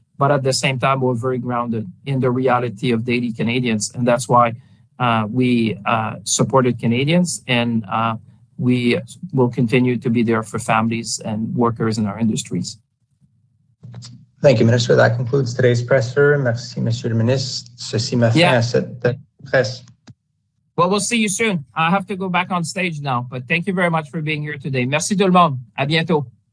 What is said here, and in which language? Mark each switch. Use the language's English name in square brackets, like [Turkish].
[English] But at the same time, we're very grounded in the reality of daily Canadians. And that's why we supported Canadians, and we will continue to be there for families and workers in our industries. Thank you, Minister. That concludes today's presser. [French] Merci, Monsieur le Ministre. Ceci met fin à cette presse. [English] Well, we'll see you soon. I have to go back on stage now, but thank you very much for being here today. [French] Merci tout le monde. À bientôt.